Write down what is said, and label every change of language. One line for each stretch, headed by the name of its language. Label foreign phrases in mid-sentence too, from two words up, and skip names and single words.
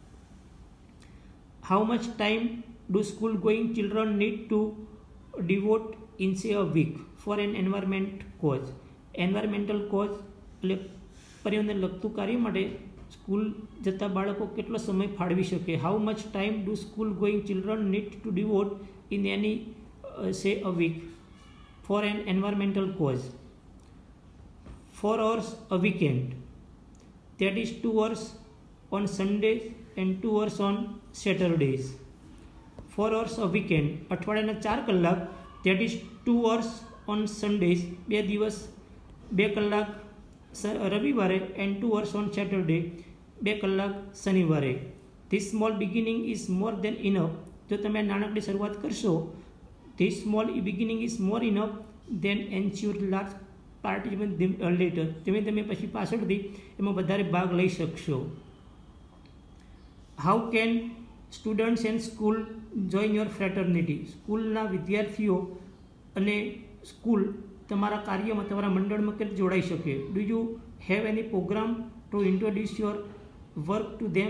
English: How much time do school going children need to devote in say a week for an environment cause. environmental cause
Gujarati: એટલે પર્યાવરણને લગતું કાર્ય માટે સ્કૂલ જતા બાળકો કેટલો સમય ફાળવી શકે?
English: How much time do school going children need to devote in any say a week for an environmental cause? 4 hours a weekend, that is 2 hours on Sundays and 2 hours on Saturdays. 4 hours a weekend,
Gujarati: અઠવાડિયાના 4 કલાક,
English: that is 2 hours on Sundays,
Gujarati: 2 દિવસ 2 કલાક રવિવારે,
English: and 2 hours on Saturday,
Gujarati: 2 કલાક શનિવારે.
English: This small beginning is more than enough.
Gujarati: જો તમે નાનકડી શરૂઆત કરશો,
English: this small beginning is more enough than ensure large participant later.
Gujarati: તમે પછી પાછળથી એમાં વધારે ભાગ લઈ શકશો.
English: How can students and school join your fraternity.
Gujarati: સ્કૂલના વિદ્યાર્થીઓ અને સ્કૂલ તમારા કાર્યમાં, તમારા મંડળમાં કેવી જોડાઈ શકે?
English: Do you have any program to introduce your work to them.